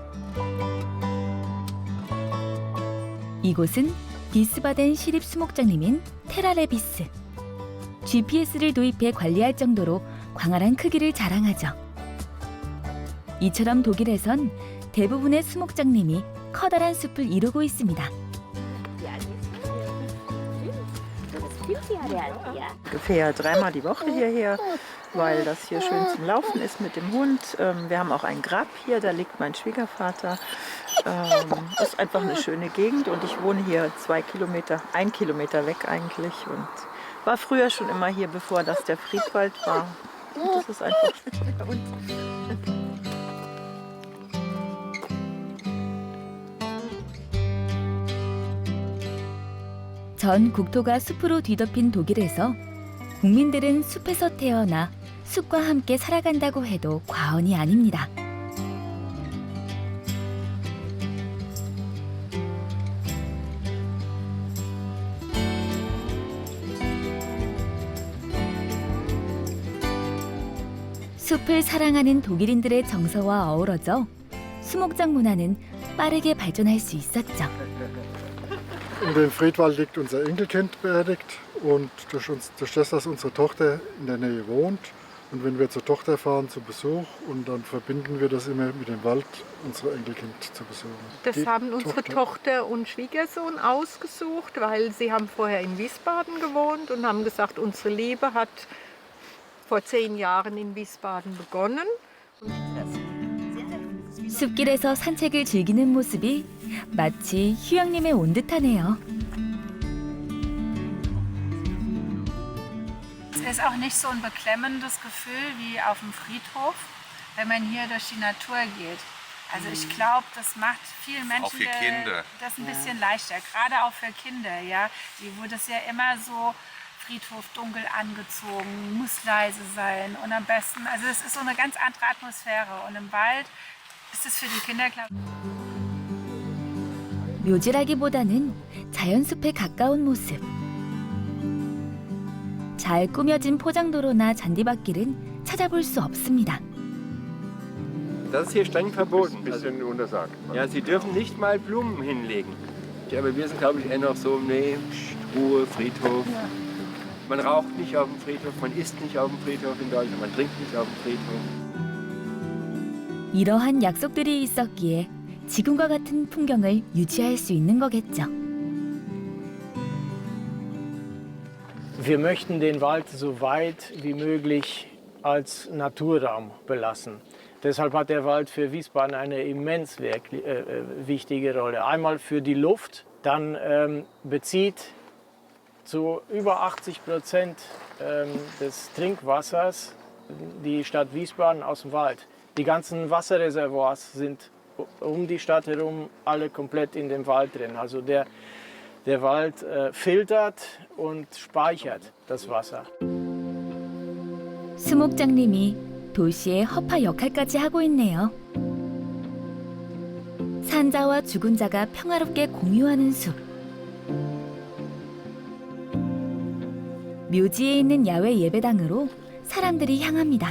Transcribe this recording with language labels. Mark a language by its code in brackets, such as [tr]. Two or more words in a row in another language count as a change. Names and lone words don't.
[ko] 이곳은 비스바덴 시립 수목장님인 테라레비스. GPS를 도입해 관리할 정도로 광활한 크기를 자랑하죠. 이처럼 독일에선 대부분의 수목장님이 커다란 숲을 이루고 있습니다. [de] Ich fahre ja dreimal die Woche hierher, weil das hier schön zum Laufen ist mit dem Hund. Wir haben auch ein Grab hier, da liegt mein Schwiegervater. Das ist einfach eine schöne Gegend und ich wohne hier 1 Kilometer weg eigentlich und war früher schon immer hier, bevor das der Friedwald war. Und das ist einfach schön bei uns. [ko] 전 국토가 숲으로 뒤덮인 독일에서 국민들은 숲에서 태어나 숲과 함께 살아간다고 해도 과언이 아닙니다. 숲을 사랑하는 독일인들의 정서와 어우러져 수목장 문화는 빠르게 발전할 수 있었죠. [de] In dem Friedwald liegt unser Enkelkind beerdigt und durch das, dass unsere Tochter in der Nähe wohnt und wenn wir zur Tochter fahren zu Besuch und dann verbinden wir das immer mit dem Wald, unser Enkelkind zu besuchen. Das haben unsere Tochter und Schwiegersohn ausgesucht, weil sie haben vorher in Wiesbaden gewohnt und haben gesagt, unsere Liebe hat vor 10 Jahren in Wiesbaden begonnen. [ko] 숲길에서 산책을 즐기는 모습이 마치 휴양림에 온 듯하네요. [de] Es ist auch nicht so ein beklemmendes Gefühl wie auf dem Friedhof, wenn man hier durch die Natur geht. Also ich glaube, das macht vielen Menschen auch für Kinder. Das ein bisschen leichter, gerade auch für Kinder. Ja, die wurde es ja immer so Friedhof dunkel angezogen, muss leise sein und am besten, also es ist so eine ganz andere Atmosphäre und im Wald ist es für die Kinder klar. [ko] 묘지라기보다는 자연숲에 가까운 모습. 잘 꾸며진 포장도로나 잔디밭길은 찾아볼 수 없습니다. [de] Das ist hier streng verboten. Ein bisschen untersagt. Ja, Sie dürfen nicht mal Blumen hinlegen. Ja, aber wir sind, glaube ich, eher noch so, nee, Ruhe, Friedhof. Man raucht nicht auf dem Friedhof, man isst nicht auf dem Friedhof in Deutschland, man trinkt nicht auf dem Friedhof. [ko] 이러한 약속들이 있었기에 지금과 같은 풍경을 유지할 수 있는 거겠죠. [de] Wir möchten den Wald so weit wie möglich als Naturraum belassen. Deshalb hat der Wald für Wiesbaden eine immens wichtige Rolle. Einmal für die Luft, dann bezieht zu über 80% des Trinkwassers die Stadt Wiesbaden aus dem Wald. Die ganzen Wasserreservoirs sind um die Stadt herum alle komplett in dem Wald drin. Also der Wald filtert und speichert das Wasser. [ko] 수목장님이 도시의 허파 역할까지 하고 있네요. 산자와 죽은 자가 평화롭게 공유하는 숲. 묘지에 있는 야외 예배당으로 사람들이 향합니다.